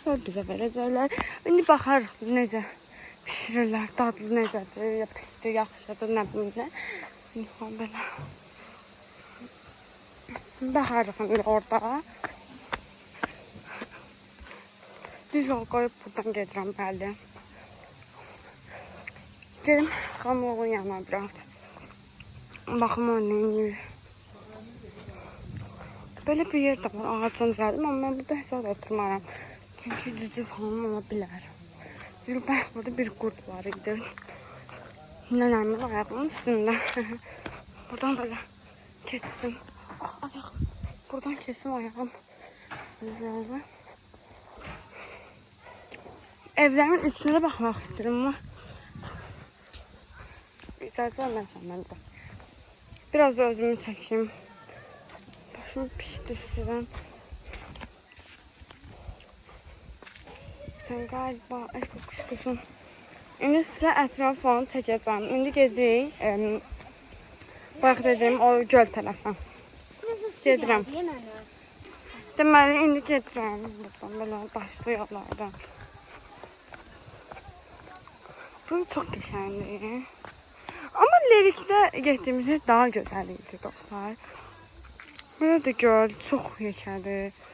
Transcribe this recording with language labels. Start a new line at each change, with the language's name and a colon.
Azerbaijani: Sonra bizə verəcəklər. İndi baxarıq necə pişirirlər, dadlı necədir, ya pisdir, yaxşıdır, nə bilim nə. Belə. Baxarıq indi orada. Düz yol qoyub buradan gedirəm, bəli. Gedim, xamoğun yanına biraz. Baxım o neyir. Böyle bir yer də var, ağacın gəldim, amma mən burada hesab oturmaram. Çünki cücü falan ola bilər. Çünki burada bir qurd var idi. Nənəmin ayağının üstündə. Buradan böyle keçsin. Buradan keçsin ayağım. Güzel. Evlərimin içine baxmaq istəyirəm ama icazə verməsən mən də. Biraz da özümü çəkeyim. Başımı pişdi istəyirəm. Sən galiba quşqusun. İndi sizə ətraf falan çəkəcəm. İndi gedirik. Bayaq dediyim o göl tərəfə. Gedirəm. Deməli, indi gedirəm. Buradan belə daşlı yollardan.
Turkish: Bu çok güzeldi. Ama Lerik'te geçtiğimizde daha güzeldi dostlar. Burada da göl çok yaşadı.